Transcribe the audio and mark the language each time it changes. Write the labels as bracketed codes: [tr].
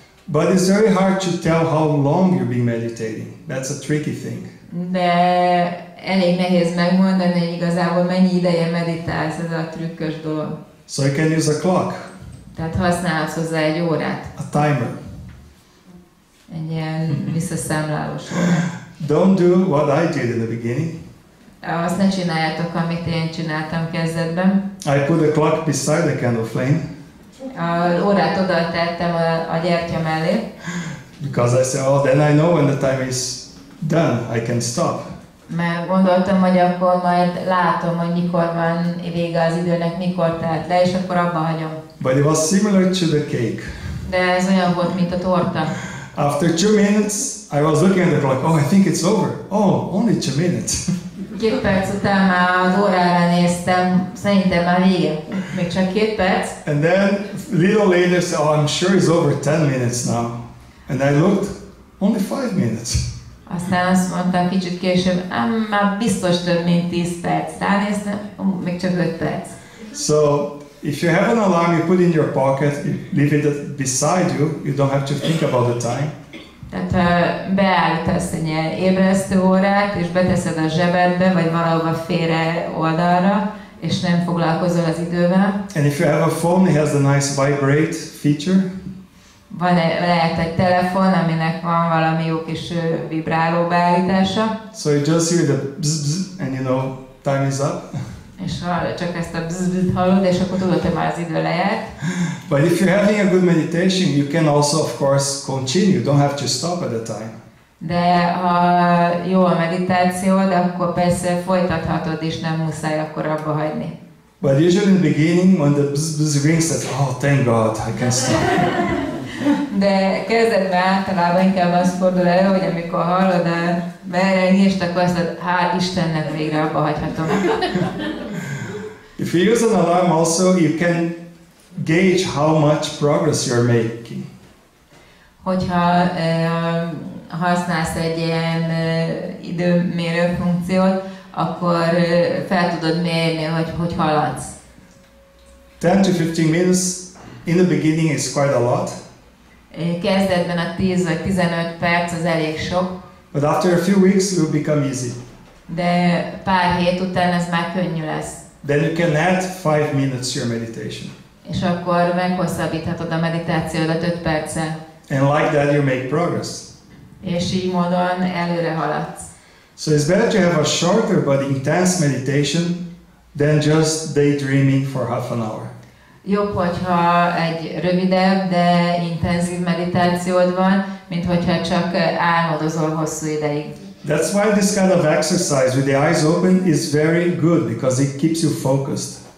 [en] But it's very hard to tell how long you've been meditating. That's a tricky thing. [hu] De elég nehéz megmondani, hogy igazából mennyi ideje meditálsz, ez a trükkös dolog. [en] So you can use a clock. [hu] Tehát használhatsz hozzá egy órát. [en] A timer. [hu] Egy ilyen visszaszámlálós órát. [en] Don't do what I did in the beginning. [hu] Azt ne csináljátok, amit én csináltam kezdetben. [en] I put the clock beside the candle flame. [hu] Az órát oda tettem a gyertya mellé. [en] Because I said, oh, then I know when the time is done, I can stop. [hu] Mert gondoltam, hogy akkor majd látom, hogy mikor van vége az időnek, mikor telt le, és akkor abba hagyom. [en] But it was similar to the cake. [hu] De ez olyan volt, mint a torta. [en] After 2 minutes, I was looking at the clock. Oh, I think it's over. Oh, only 2 minutes. [hu] 2 perc után már az órára néztem, szerintem már vége. Még csak 2 perc. [en] And then little later, said, oh, I'm sure it's over 10 minutes now. And I looked, only 5 minutes. [hu] Aztán azt mondtam kicsit később, már biztos több mint 10 perc. Ránéztem, még csak 5 perc. [en] So, if you have an alarm, you put in your pocket, you leave it beside you, you don't have to think about the time. [hu] Tehát ha beállítasz egy ilyen ébresztő órát, és beteszed a zsebedbe, vagy valahova félre oldalra, és nem foglalkozol az idővel. [en] And if you have a phone, it has the nice vibrate feature. [hu] Lehet egy telefon, aminek van valami jó kis vibráló beállítása. [en] So you just hear the bzz, bzz, and you know, time is up. [hu] És csak ezt a bzzzt hallod, és akkor tudod, hogy már az idő lejárt. [en] But if you're having a good meditation, you can also, of course, continue. You don't have to stop at the time. [hu] De ha jó a meditációd, akkor persze folytathatod, és nem muszáj akkor abba hagyni. [en] But usually in the beginning, when the bzz, bzz rings, that's, oh, thank God, I can stop. [hu] De kezdetben általában inkább az fordul elő, hogy amikor hallod a berengést, akkor azt mondod, hál' Istennek, végre abba hagyhatom. [en] If you use an alarm also, you can gauge how much progress you're making. [hu] Hogyha használsz egy ilyen időmérő funkciót, akkor fel tudod mérni, hogy haladsz. [en] 10 to 15 minutes in the beginning is quite a lot. [hu] Kezdetben a 10 vagy 15 perc az elég sok. [en] But after a few weeks, it will become easy. [hu] De pár hét után ez már könnyű lesz. [en] Then you can add 5 minutes to your meditation. [hu] És akkor meghosszabbíthatod a meditációdat 5 perccel. [en] And like that, you make progress. [hu] És így módon előre haladsz. [en] So it's better to have a shorter but intense meditation than just daydreaming for half an hour. [hu] Jobb, hogyha egy rövidebb, de intenzív meditációd van, mint hogyha csak álmodozol hosszú ideig. [en] That's why this kind of exercise with the eyes open is very good, because it keeps you focused.